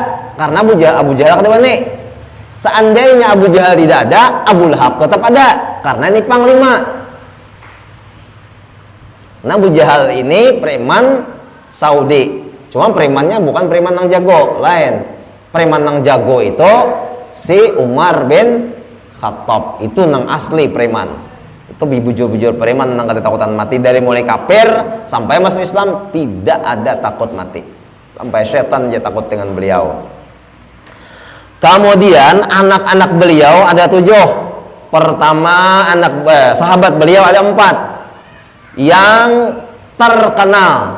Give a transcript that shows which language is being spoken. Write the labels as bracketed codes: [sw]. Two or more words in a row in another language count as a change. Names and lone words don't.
[id] Karena Abu Jahal kadang nih. Seandainya Abu Jahal tidak ada, Abu Lahab tetap ada. Karena ini panglima. Nah, Abu Jahal ini preman Saudi. Cuma premannya bukan preman [bjn] nang jago, [id] lain. Preman [bjn] nang jago [id] itu si Umar bin Khattab. [bjn] Itu nang asli preman. Itu bujur-bujur preman nang kada takutan mati dari mulai kafir sampai masuk Islam tidak ada takut mati. [id] Sampai setan aja takut dengan beliau. Kemudian anak-anak beliau ada 7. Pertama sahabat beliau ada 4 yang terkenal.